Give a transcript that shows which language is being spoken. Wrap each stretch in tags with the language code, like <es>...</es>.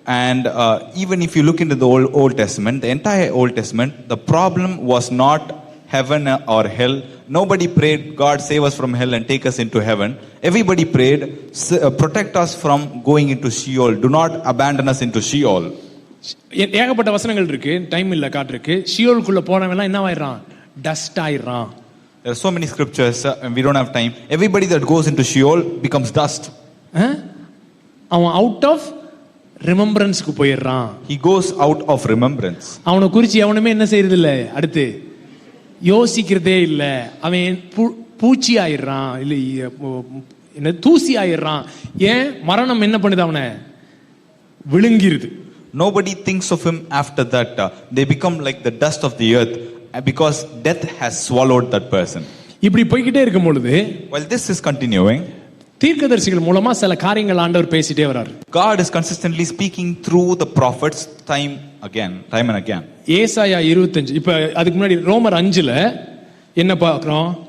<en>And even if you look into the Old Testament, the entire Old Testament, the problem was not heaven or hell. Nobody prayed, God save us from hell and take us into heaven. Everybody prayed, protect us from going into Sheol. Do not abandon us into Sheol.</en> <ta>ஏகப்பட்ட வசனங்கள் இருக்கு, time இல்ல காட்டுருக்கு. ஷியோலுக்குள்ள போனவெல்லாம் என்ன ஆயிடுறான்? Dust ஆயிடுறான்.</ta> <en>There are so many scriptures and we don't have time. Everybody that goes into Sheol becomes dust.</en> <ta>அவன் out of ரிமெம்பரன்ஸ்க்கு போயிடுறான்.</ta> <en>He goes out of remembrance.</en> <ta>அவனை குறிச்சு எவனுமே என்ன செய்யறது இல்ல, அடுத்து யோசிக்கிறதே இல்ல. அவன் பூச்சி ஆயிடுறான், இல்ல என்ன தூசி ஆயிடுறான். ஏன்? மரணம் என்ன பண்ணுது? அவனை விழுங்கிருது.</ta> <en>Nobody thinks of him after that. They become like the dust of the earth because death has swallowed that person.</en> <ta>இப்படி போய்கிட்டே இருக்கும் பொழுது,</ta> <en>while this is continuing,</en> <ta>தீர்க்கதரிசிகள் மூலமா சில காரியங்கள் ஆண்டவர் பேசிட்டே வராரு.</ta> <en>God is consistently speaking through the prophets time and again.</en> <ta>ஏசாயா 25, இப்ப அதுக்கு முன்னாடி ரோமர் 5ல என்ன பார்க்கிறோம்?</ta>